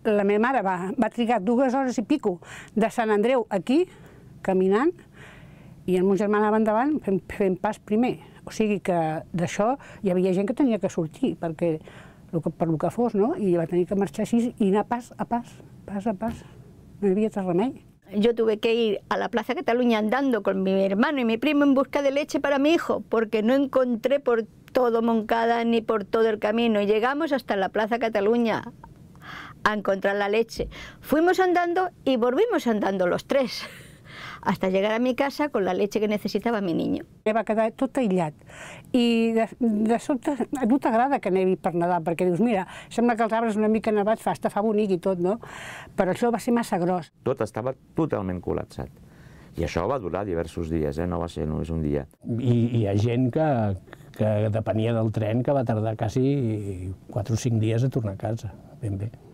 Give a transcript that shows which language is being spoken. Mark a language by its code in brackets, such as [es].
[ca] La meva mare va trigar 2 hores i pico de Sant Andreu aquí, caminant, i el meu germà anava endavant fent pas primer. O sigui que d'això hi havia gent que tenia que sortir, perquè per lo que fos, no? I va tenir que marxar així i anar pas a pas, pas a pas. No hi havia altre remei. [es] Yo tuve que ir a la Plaza Cataluña andando con mi hermano y mi primo en busca de leche para mi hijo, porque no encontré por todo Moncada ni por todo el camino. Y llegamos hasta la Plaza Cataluña a encontrar la leche. Fuimos andando y volvimos andando los 3, hasta llegar a mi casa con la leche que necesitava mi niño. [ca] Va quedar tot aïllat i de sobte no t'agrada que nevi per Nadal perquè dius, mira, sembla que els arbres una mica nevats fa bonic i tot, no? Però això va ser massa gros. Tot estava totalment col·lapsat i això va durar diversos dies, no va ser només un dia. I hi ha gent que depenia del tren que va tardar quasi 4 o 5 dies a tornar a casa, ben bé.